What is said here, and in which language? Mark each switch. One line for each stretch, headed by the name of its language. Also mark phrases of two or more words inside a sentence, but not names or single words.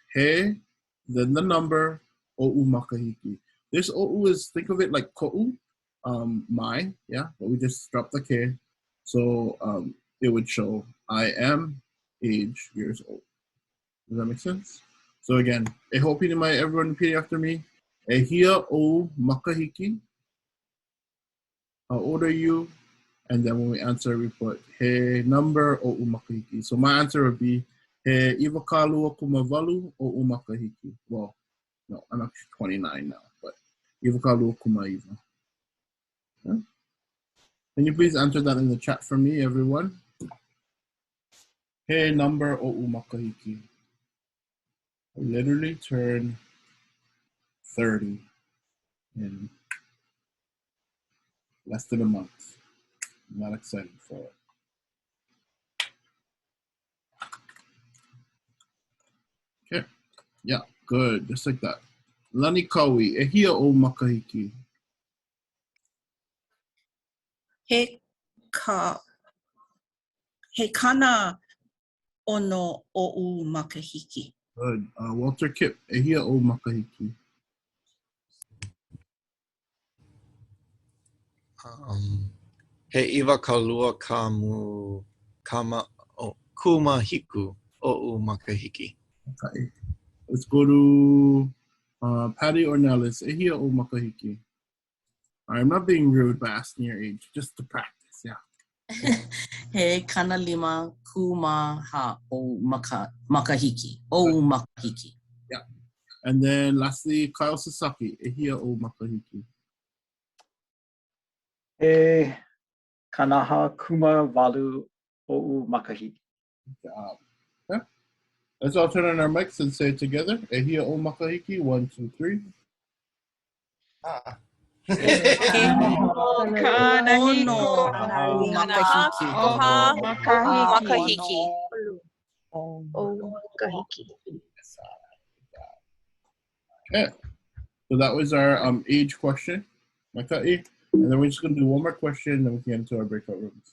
English: He, then the number,
Hawaiian: o'u makahiki.
English: This o'u is, think of it like ko'u, my, yeah, but we just drop the ke. So it would show I am age years old. Does that make sense? So again,
Hawaiian: e ho'opili mai,
English: everyone repeat after me.
Hawaiian: E hia o makahiki.
English: How old are you? And then when we answer, we put he number
Hawaiian: o makahiki.
English: So my answer would be
Hawaiian: he iwakalua kumavalu o makahiki.
English: Well, no, I'm actually 29 now, but
Hawaiian: iwakalua kumaiva.
English: Yeah? Can you please answer that in the chat for me, everyone?
Hawaiian: He number o makahiki.
English: I literally turned 30 in less than a month. I'm not excited for it. Okay, yeah, good, just like that.
Hawaiian: Lani kaui, e hia o makahiki. He kana ono o'u makahiki.
English: Good. Walter Kip,
Hawaiian: e hia o makahiki. He iwakalua kumahiku o'u makahiki.
English: Okay. Let's go to Patty Ornelas,
Hawaiian: e hia o makahiki.
English: I'm not being rude by asking your age, just to practice, yeah.
Hawaiian: He kana lima kumaha o makahiki. O makahiki.
English: Yeah. And then lastly, Kyle Sasaki,
Hawaiian: e hia o makahiki. E kanaha kuma walu o'u makahiki.
English: Good job. Okay. Let's all turn on our mics and say it together.
Hawaiian: E hia o makahiki. 1, 2, 3.
English: Okay, so that was our age question, and then we're just going to do one more question, and then we can get into our breakout rooms.